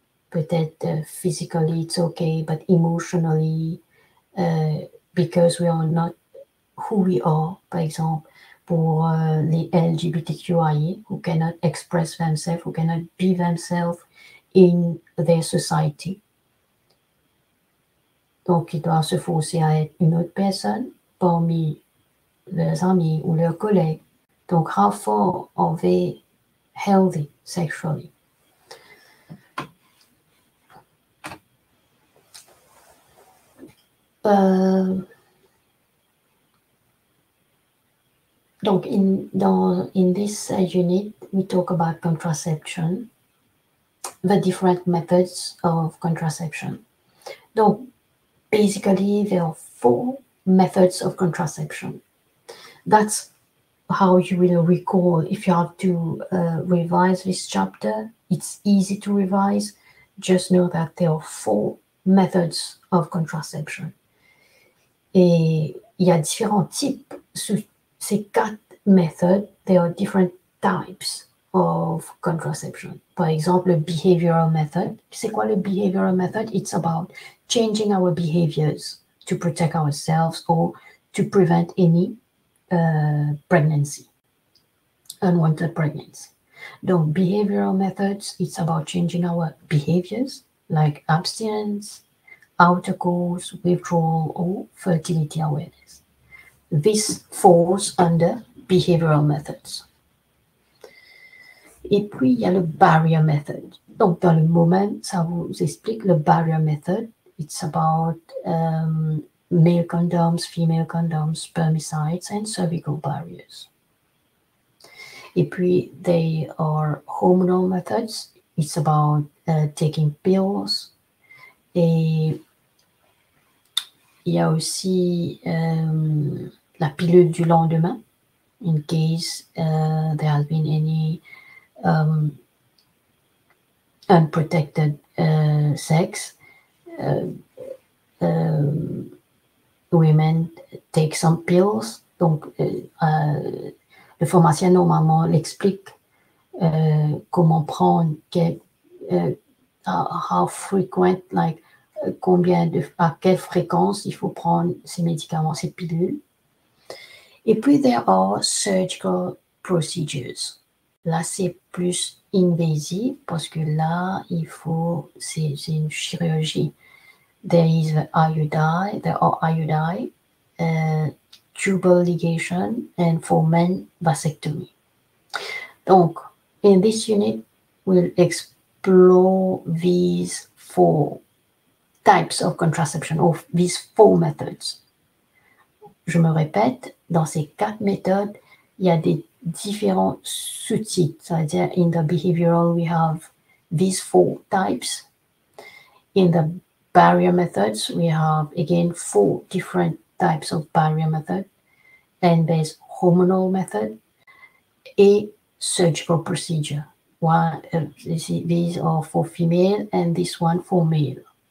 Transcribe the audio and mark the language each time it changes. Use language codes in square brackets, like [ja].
[en] Peut-être physically it's okay, but emotionally, because we are not who we are, [fr] par exemple, pour les [en] LGBTQIA who cannot express themselves, who cannot be themselves in their society. [fr] Donc, ils doivent se forcer à être une autre personne parmi leurs amis ou leurs collègues. [en] Donc, how far are they healthy sexually? Donc, in this unit, we talk about contraception, the different methods of contraception. Donc, basically, there are 4 methods of contraception. That's how you will recall if you have to revise this chapter. It's easy to revise. Just know that there are 4 methods of contraception. [fr] Et il y a différents types. Sous ces 4 [en] methods, there are different types of contraception. [fr] Par exemple, le behavioral method. C'est quoi le behavioral method? [en] It's about changing our behaviors to protect ourselves or to prevent any pregnancy, unwanted pregnancy. Donc, behavioral methods, it's about changing our behaviors like abstinence, intercourse, withdrawal, or fertility awareness. This falls under behavioral methods. [fr] Et puis, il y a le barrier method. Donc, dans le moment, ça vous explique le barrier method. [en] It's about male condoms, female condoms, spermicides, and cervical barriers. [fr] Et puis, [en] they are hormonal methods. It's about taking pills. [fr] Et il y a aussi la pilule du lendemain. [en] in case there has been any unprotected sex. Women take some pills. [fr] Donc, le pharmacien normalement l'explique comment prendre, [en] how frequent, like [fr] à quelle fréquence il faut prendre ces médicaments, ces pilules. Et puis, [en] there are surgical procedures. [fr] Là, c'est plus invasif parce que là, c'est une chirurgie. [en] There are iodine, tubal ligation, and for men, vasectomy. Donc, in this unit, we'll explore these 4 types of contraception, or these 4 methods. [fr] Je me répète, dans ces 4 méthodes, il y a des différents sous-types. C'est-à-dire, [en] in the behavioral, we have these 4 types. In the barrier methods, we have, again, 4 different types of barrier method. And there's hormonal method et surgical procedure. These are for female and this one for male.